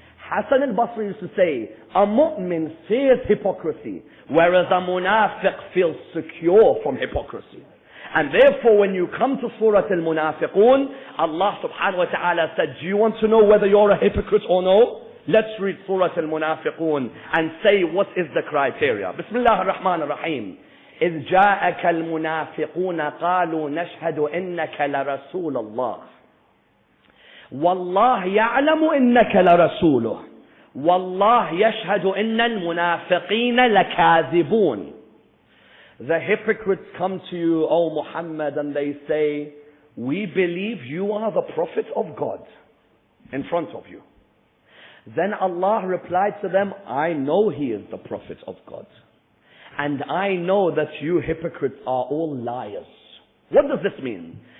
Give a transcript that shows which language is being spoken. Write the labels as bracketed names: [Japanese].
[English] Hassan al-Basri used to say, a mu'min fears hypocrisy, whereas a munafiq feels secure from hypocrisy. And therefore, when you come to Surah Al-Munafiqun, Allah subhanahu wa ta'ala said, do you want to know whether you're a hypocrite or no? Let's read Surah Al-Munafiqun and say what is the criteria. [Arabic] Bismillah ar-Rahman ar-Rahim. إذ جاءك المنافقون قالوا نشهد إنك لرسول الله والله يعلم إنك لرسوله والله يشهد إن المنافقين لكاذبون. [English] The hypocrites come to you, O Muhammad, and they say, we believe you are the prophet of God in front of you. Then Allah replied to them, I know he is the prophet of God. And I know that you hypocrites are all liars. What does this mean?